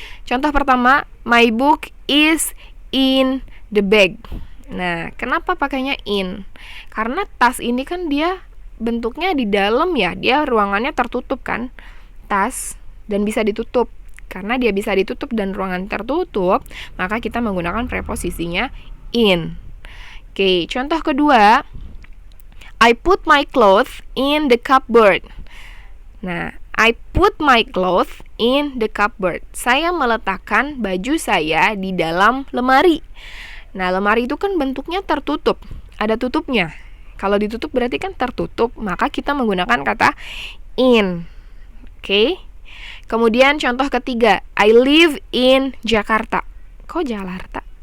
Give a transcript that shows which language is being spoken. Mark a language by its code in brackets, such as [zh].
[id] Contoh pertama, [en] my book is in the bag. [id] Nah, kenapa pakainya in? Karena tas ini kan dia bentuknya di dalam ya, dia ruangannya tertutup kan, tas, dan bisa ditutup. Karena dia bisa ditutup dan ruangan tertutup, maka kita menggunakan preposisinya in. Oke, contoh kedua, [en] I put my clothes in the cupboard. [id] Nah, [en] I put my clothes in the cupboard. [id] Saya meletakkan baju saya di dalam lemari. Nah, lemari itu kan bentuknya tertutup, ada tutupnya. Kalau ditutup berarti kan tertutup, maka kita menggunakan kata in. Oke. Kemudian contoh ketiga, [en] I live in Jakarta. [id] Kok Jakarta?